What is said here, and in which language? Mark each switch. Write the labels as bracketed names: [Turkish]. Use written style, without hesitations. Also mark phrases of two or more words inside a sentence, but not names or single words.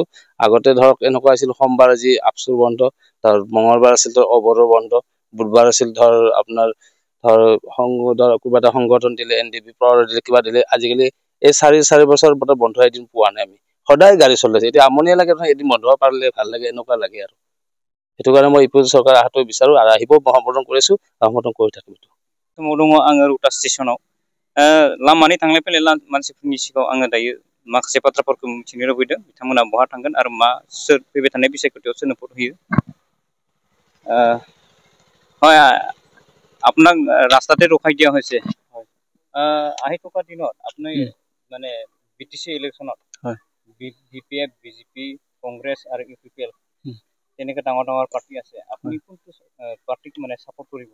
[Assamese] আগতে ধৰক এনেকুৱা আছিল, সোমবাৰ আজি আপচুৰ বন্ধ, তাৰ মঙলবাৰ আছিল ধৰ অবৰো বন্ধ, বুধবাৰ আছিল ধৰ আপোনাৰ ধৰ কিবা এটা সংগঠন দিলে, NDP দিলে, কিবা দিলে। আজিকালি এই 4 বছৰ বন্ধ এদিন পোৱা নাই আমি, সদায় গাড়ী চলাইছে। এতিয়া আমনিয়ে লাগে নহয়, এদিন বন্ধ পাৰিলে ভাল লাগে, এনেকুৱা লাগে আৰু সেইটো কাৰণে মই ইউ চৰকাৰ অহাটো বিচাৰো আৰু আহিব সম্বোধন কৰিছো, সম্বোধন কৰি থাকিম। [Bodo] समाव दङ आङो रुटा स्टेसनाव लामानि थांलाय फैलाय मानसिफोरनि सिगाङाव आङो दायो माखासे बाथ्राफोरखौ मिथिनो लुबैदों, बिथांमोना बहा थांगोन आरो मा सोर फैबाय थानाय बिसायख'थियाव सोरनो भट होयो। [Assamese] হয়, আপোনাক ৰাস্তাতে ৰখাই দিয়া হৈছে। আহি থকা দিনত আপুনি মানে BTC ইলেকশ্যনত BPF, BJP, কংগ্ৰেছ আৰু UPPL তেনেকে ডাঙৰ পাৰ্টি আছে, আপুনি কোনটো পাৰ্টিক মানে সাপোৰ্ট কৰিব?